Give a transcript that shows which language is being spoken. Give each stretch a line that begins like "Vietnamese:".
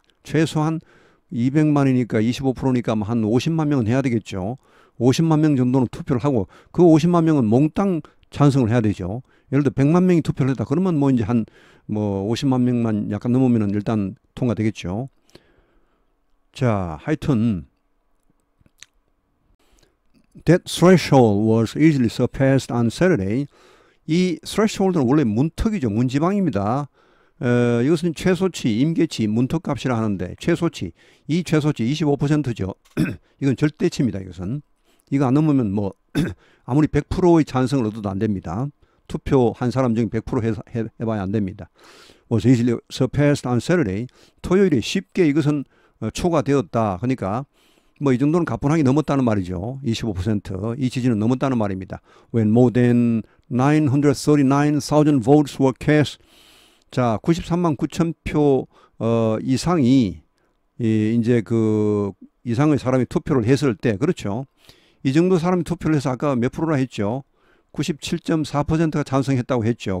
Korean: 최소한 200만이니까 25%니까 한 50만 명은 해야 되겠죠. 50만 명 정도는 투표를 하고 그 50만 명은 몽땅 찬성을 해야 되죠. 예를 들어 100만 명이 투표를 했다. 그러면 뭐 이제 한 뭐 50만 명만 약간 넘으면은 일단 통과되겠죠. 자, 하여튼
English: that threshold was easily surpassed on Saturday.
Korean: 이 threshold는 원래 문턱이죠. 문지방입니다. 이것은 최소치, 임계치, 문턱값이라 하는데 최소치, 이 최소치 25%죠. 이건 절대치입니다. 이것은. 이거 안 넘으면 뭐 아무리 100%의 찬성을 얻어도 안 됩니다. 투표한 사람 중에 100% 해봐야 안 됩니다.
English: was easily surpassed on Saturday.
Korean: 토요일에 쉽게 이것은 초과되었다. 그러니까 뭐 이 정도는 가뿐하게 넘었다는 말이죠. 25%. 이 지지는 넘었다는 말입니다.
English: When more than 939,000 votes were cast.
Korean: 자, 93만 9천 표 이상이 이제 그 이상의 사람이 투표를 했을 때, 그렇죠. 이 정도 사람이 투표를 해서 아까 몇 프로나 했죠. 97.4%가 찬성했다고 했죠.